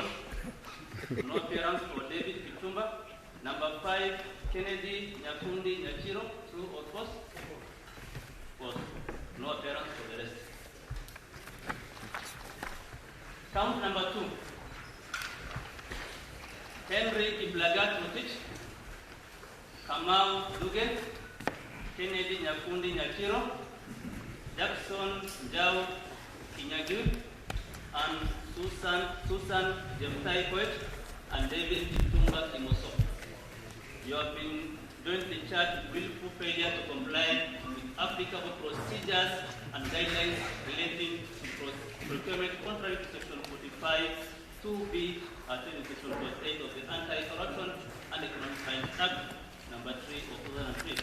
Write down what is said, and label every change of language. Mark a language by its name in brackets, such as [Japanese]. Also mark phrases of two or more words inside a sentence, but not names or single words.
[English] No appearance for David Kitumba. Number 5, Kennedy Nyakundi Nyachiro, true or false? False. No appearance for the rest. Count number 2. Henry Iblagat Rotich, Kamau Duge, Kennedy Nyakundi Nyakiro, Jackson Njau Kinyagyu, and Susan Jemtai Koech, and David Itunga Kimoso. You have been jointly charged with willful failure to comply with applicable procedures and guidelines relating to procurement contrary to Section 45 2B, Section 48 of the Anti-Corruption and Economic Crimes Act, number 3 of 2003.